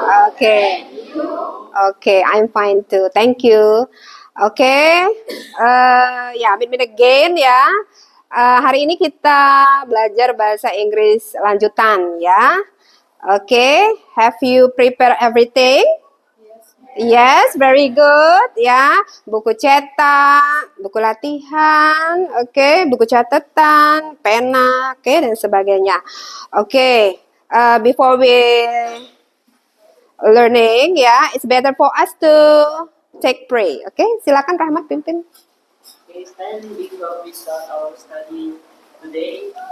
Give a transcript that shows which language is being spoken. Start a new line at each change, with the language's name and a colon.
English: Okay. Okay, I'm fine too. Thank you. Okay. Ya, meet again ya.
Indonesian: Hari ini kita belajar bahasa Inggris lanjutan ya.
English: Okay. Have you prepared everything? Yes, very good ya.
Indonesian: Buku cetak, buku latihan, oke, buku catatan, pena, oke, dan sebagainya.
English: Oke, before we learning ya, it's better for us to take pray.
Indonesian: Oke, silakan Rahmat pimpin.
English: Okay, stand before we start our study today.